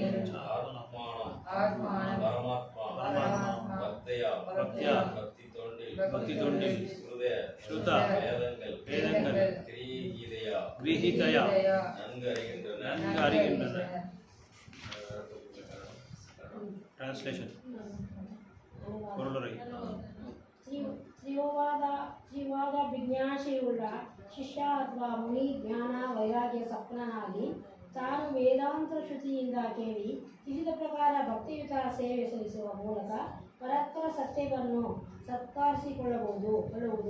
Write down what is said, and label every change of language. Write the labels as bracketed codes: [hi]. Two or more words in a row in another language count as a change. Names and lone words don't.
[sa] आत्मानं परमात्मा भक्त्या [ta] பக்தி தொண்டில் ஸ்ருதா வேதங்கள் கிரஹிதயா நன்கு அறிகின்றன. டிரான்ஸ்லேஷன் பொருளுரை. [kn] ತ್ರಿವಾದ ಜಿಜ್ಞಾಸೆಯುಳ್ಳ ಶಿಷ್ಯ ಅಥವಾ ಮುನಿ ಜ್ಞಾನ ವೈರಾಗ್ಯ ಸಪ್ತನಾಗಿ ತಾನು ವೇದಾಂತ ಶ್ರುತಿಯಿಂದ ಕೇಳಿ ತಿಳಿದ ಪ್ರಕಾರ ಭಕ್ತಿಯುತ ಸೇವೆ ಸಲ್ಲಿಸುವ ಮೂಲಕ ಪರಸ್ಪರ ಸತ್ಯವನ್ನು ಸತ್ಕರಿಸಿಕೊಳ್ಳುವುದು.